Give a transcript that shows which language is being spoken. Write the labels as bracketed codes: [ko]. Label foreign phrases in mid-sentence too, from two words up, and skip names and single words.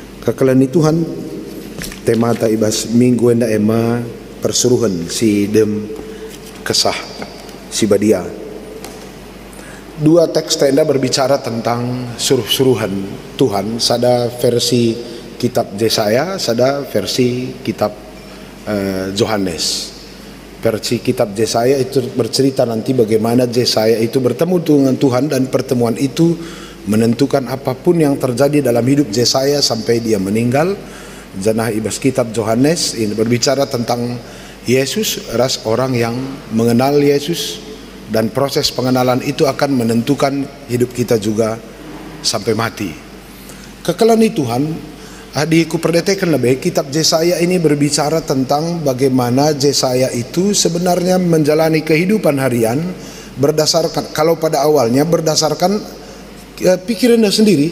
[btx] Kakalani Tuhan tema ta ibas minggu enda ema persuruhan si dem kesah si badia. [id] Dua teks tenda berbicara tentang suruh-suruhan Tuhan. Sada versi kitab Yesaya, sada versi kitab Yohanes. Versi kitab Yesaya itu bercerita nanti bagaimana Yesaya itu bertemu dengan Tuhan, dan pertemuan itu menentukan apapun yang terjadi dalam hidup Yesaya sampai dia meninggal. [btx] Janah ibas [id] kitab Yohanes ini berbicara tentang Yesus, ras orang yang mengenal Yesus, dan proses pengenalan itu akan menentukan hidup kita juga sampai mati. [btx] Kekelani Tuhan, [id] adikku perdetekan lebih, kitab Yesaya ini berbicara tentang bagaimana Yesaya itu sebenarnya menjalani kehidupan harian berdasarkan, kalau pada awalnya berdasarkan pikirannya sendiri.